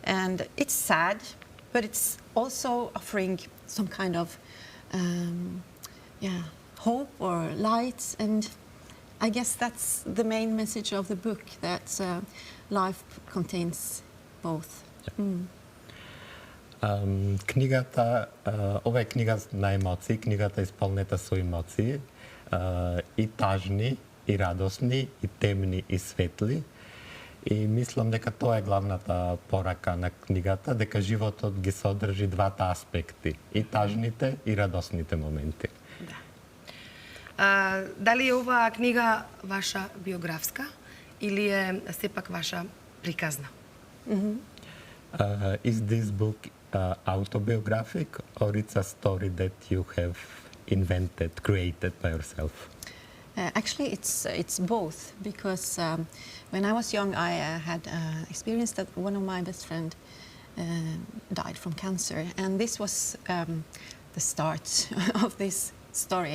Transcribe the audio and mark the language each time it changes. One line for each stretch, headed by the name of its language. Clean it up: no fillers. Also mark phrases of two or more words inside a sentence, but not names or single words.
English: And it's sad, but it's also offering some kind of hope or light. And I guess that's the main message of the book, that life contains both.
Macedonian: Книгата, ова е книга на емоции, книгата е исполнета со емоции, и тажни, и радосни, и темни, и светли. И мислам дека тоа е главната порака на книгата, дека животот ги содржи двата аспекти, и тажните, и радосните моменти. Да. Дали е оваа книга ваша биографска или е сепак ваша приказна?
English: Is this book autobiographic, or it's a story that you have invented, created by yourself? Actually, it's both, because when I was young, I had experienced that one of my best friends died from cancer, and this was the start of this story.